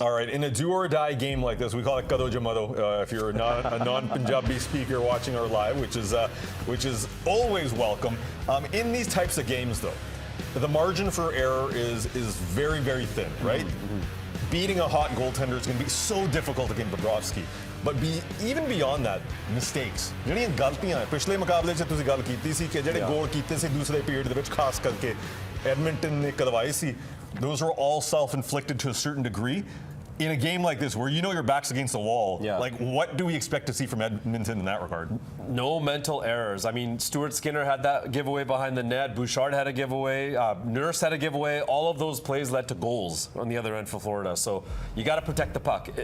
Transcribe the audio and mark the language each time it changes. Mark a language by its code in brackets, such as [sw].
[en] All right, in a do-or-die game like this, we call it Kado Jamado if you're not a non-Punjabi speaker watching our live, which is always welcome. In these types of games, though, the margin for error is very, very thin, right? Beating a hot goaltender is going to be so difficult against Bobrovsky. But even beyond that, mistakes. [pa] ਜਿਹੜੀਆਂ ਗਲਤੀਆਂ ਪਿਛਲੇ ਮੁਕਾਬਲੇ 'ਚ ਤੁਸੀਂ ਗੱਲ ਕੀਤੀ ਸੀ ਕਿ ਜਿਹੜੇ ਗੋਲ ਕੀਤੇ ਸੀ ਦੂਸਰੇ ਪੀਰੀਅਡ ਦੇ ਵਿੱਚ ਖਾਸ ਕਰਕੇ ਐਡਮਿੰਟਨ ਨੇ ਕਰਵਾਏ ਸੀ [en] those are all self-inflicted to a certain degree. In a game like this where your back's against the wall, like what do we expect to see from Edmonton in that regard? No mental errors. I mean, Stuart Skinner had that giveaway behind the net. Bouchard had a giveaway. Nurse had a giveaway. All of those plays led to goals on the other end for Florida. So you got to protect the puck.